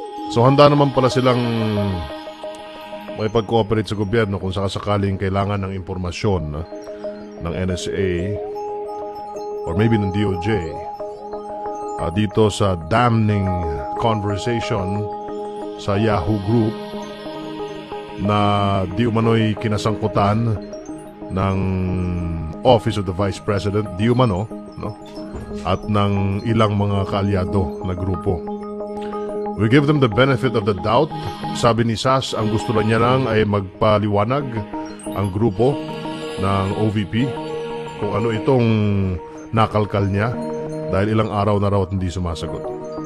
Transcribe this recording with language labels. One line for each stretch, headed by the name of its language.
Filipino: So handa naman pala silang makipag-cooperate sa gobyerno kung sakaling kailangan ng impormasyon ng NSA or maybe ng DOJ dito sa
English: damning conversation
Filipino: sa Yahoo Group na di umano'y kinasangkutan ng Office of the Vice President, di umano, no? At ng ilang mga kaalyado na grupo.
English: We give them the benefit of the doubt.
Filipino: Sabi ni Sas, ang gusto niya lang ay magpaliwanag ang grupo ng OVP kung ano itong nakalkal niya dahil ilang araw na raw at hindi sumasagot.